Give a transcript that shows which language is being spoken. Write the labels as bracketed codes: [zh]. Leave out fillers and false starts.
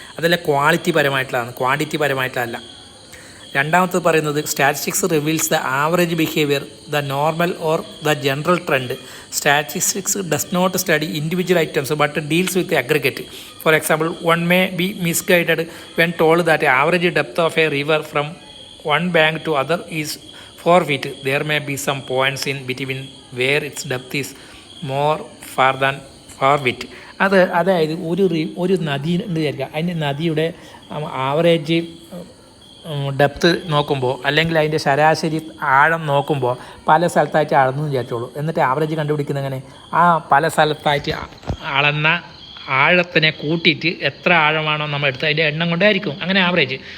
[ml] അതെല്ലാം quality പരമായിട്ടുള്ളതാണ്, quantity പരമായിട്ടല്ല. രണ്ടാമത്തത് പറയുന്നത്, [en] Statistics reveals the average behaviour, the normal or the general trend. Statistics does not study individual items but deals with aggregate. For example, one may be misguided when told that average depth of a river from one bank to other is 4 feet. There may be some points in between where its depth is more far than 4 feet. [ml] അതായത് ഒരു നദി ഉണ്ട് വിചാരിക്കുക. അതിൻ്റെ നദിയുടെ average depth നോക്കുമ്പോൾ, അല്ലെങ്കിൽ അതിൻ്റെ ശരാശരി ആഴം നോക്കുമ്പോൾ പല സ്ഥലത്തായിട്ട് അളന്നു വിചാരിച്ചോളൂ. എന്നിട്ട് ആവറേജ് കണ്ടുപിടിക്കുന്നത് എങ്ങനെ? ആ പല സ്ഥലത്തായിട്ട് അളന്ന ആഴത്തിനെ കൂട്ടിയിട്ട് എത്ര ആഴമാണോ നമ്മൾ എടുത്ത് അതിൻ്റെ എണ്ണം കൊണ്ടായിരിക്കും അങ്ങനെ ആവറേജ്.